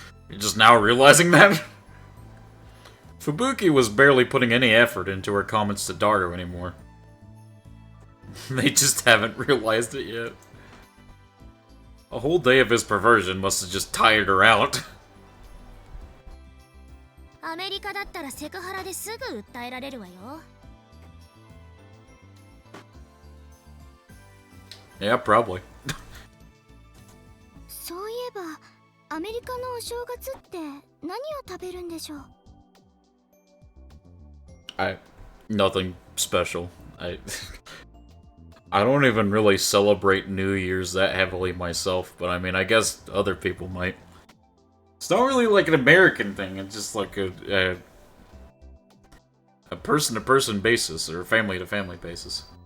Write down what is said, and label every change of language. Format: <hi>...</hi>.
<en>You're just now realizing that? Fubuki was barely putting any effort into her comments to Daru anymore. They just haven't realized it yet. A whole day of his perversion must have just tired her out.</en> <ja>アメリカだったらセクハラですぐ訴えられるわよ。</ja> <en>Yeah, probably.</en> <ja>そういえば、アメリカのお正月って何を食べるんでしょう。</ja> <en>Nothing special. I don't even really celebrate New Year's that heavily myself, but I mean, I guess other people might. It's not really like an American thing, it's just like a person-to-person basis, or family-to-family basis.</en>